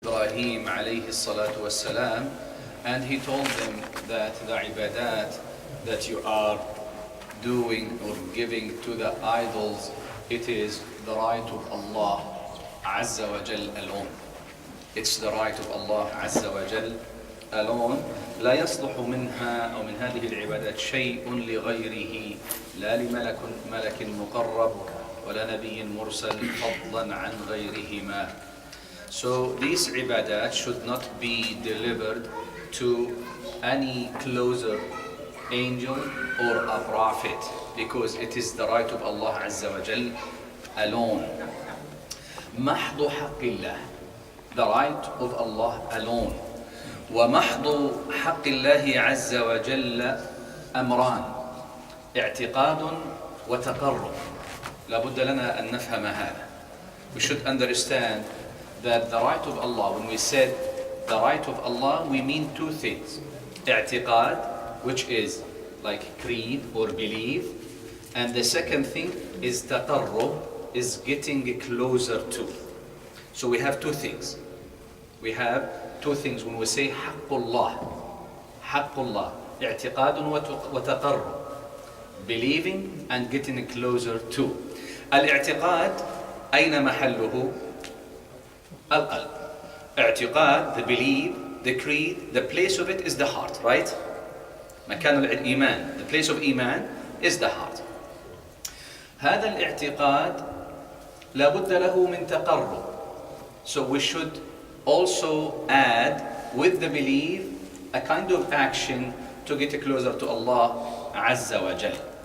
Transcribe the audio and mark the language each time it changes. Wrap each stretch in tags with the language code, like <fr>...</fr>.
<en>Ibrahim alayhi salatu wassalam, and he told them that the ibadat that you are doing or giving to the idols, it is the right of Allah Azza wa Jal alone. It's the right of Allah Azza wa Jal alone.</en> <ar>لا يصلح منها أو من هذه العبادات شيء لغيره لا لملك مقرب ولا نبي مرسل فضلا عن غيرهما.</ar> <en>So these ibadat should not be delivered to any closer angel or a prophet, because it is the right of Allah Azza wa Jal alone.</en> <ar>محض حق الله,</ar> <en>the right of Allah alone.</en> <ar>ومحض حق الله عز وجل أمران: اعتقاد وتقرب. لابد لنا أن نفهم هذا.</ar> <en>We should understand that the right of Allah, when we said the right of Allah, we mean two things: اعتقاد, which is like creed or belief, and the second thing is taqarrub, is getting closer to. So we have two things. We have two things when we say haqqullah.</en> <ar>Haqqullah, i'tiqad wa taqarrub,</ar> <en>believing and getting closer to.</en> <ar>Al-i'tiqad, ayna mahalluhu? Al-qalb.</ar> <en>I'tiqad, the belief, the creed, the place of it is the heart, right?</en> <ar>مكان الإيمان,</ar> <en>the place of iman is the heart.</en> <ar>هذا الاعتقاد لابد له من تقرب.</ar> <en>So we should also add with the belief a kind of action to get closer to Allah Azza wa Jal.</en>